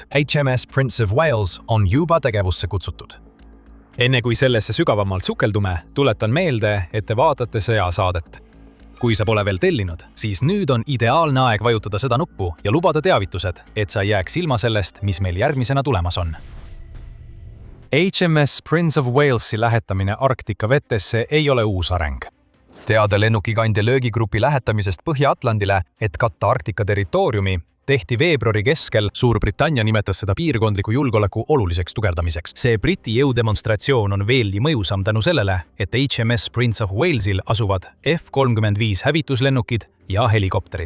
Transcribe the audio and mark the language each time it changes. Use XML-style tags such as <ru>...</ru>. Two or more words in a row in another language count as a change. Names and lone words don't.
<et>HMS Prince of Wales on juba tegevusse kutsutud. Enne kui sellesse sügavamalt sukeldume, tuletan meelde, et te vaatate sõjasaadet. Kui sa pole veel tellinud, siis nüüd on ideaalne aeg vajutada seda nuppu ja lubada teavitused, et sa ei jääks ilma sellest, mis meil järgmisena tulemas on. HMS Prince of Walesi lähetamine Arktika vetesse ei ole uus areng. Teada lennukikandja löögigrupi lähetamisest Põhja-Atlandile, et katta Arktika territooriumi, tehti veebruari keskel. Suurbritannia nimetas seda piirkondliku julgeoleku oluliseks tugevdamiseks. See Briti jõudemonstratsioon on veelgi mõjusam tänu sellele, et HMS Prince of Walesil asuvad F-35 hävituslennukid ja helikopterid.</et>